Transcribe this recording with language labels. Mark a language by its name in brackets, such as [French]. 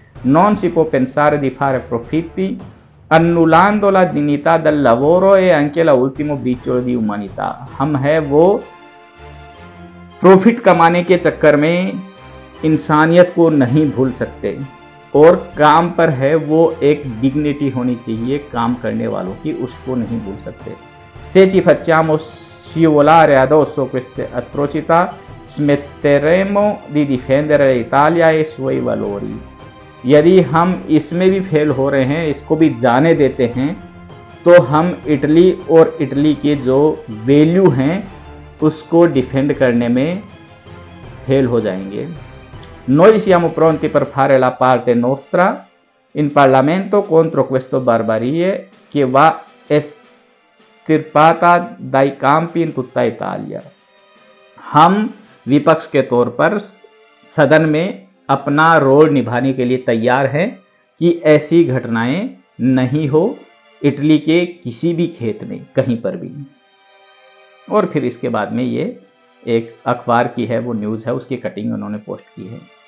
[Italian] non si può pensare di fare profitti annullando la dignità del lavoro e anche l'ultimo briciolo di umanità, [Hindi] हम है वो profit कमाने के चक्कर में इंसानियत को नहीं भूल सकते, और काम पर है वो एक डिग्निटी होनी चाहिए काम करने वालों की, उसको नहीं भूल सकते। [Italian] Se ci facciamo scivolare addosso queste atrocità, smetteremo di difendere l'Italia e i suoi valori। [Hindi] यदि हम इसमें भी फेल हो रहे हैं, इसको भी जाने देते हैं, तो हम इटली और इटली के जो वैल्यू हैं उसको डिफेंड करने में फेल हो जाएंगे। [Italian] Noi siamo pronti per fare la parte nostra in Parlamento contro questa barbarie che va estirpata dai campi in tutta Italia। [Hindi] हम विपक्ष के तौर पर सदन में अपना रोल निभाने के लिए तैयार हैं कि ऐसी घटनाएं नहीं हो इटली के किसी भी खेत में कहीं पर भी। और फिर इसके बाद में ये एक अखबार की है वो न्यूज़ है, उसकी कटिंग उन्होंने पोस्ट की है।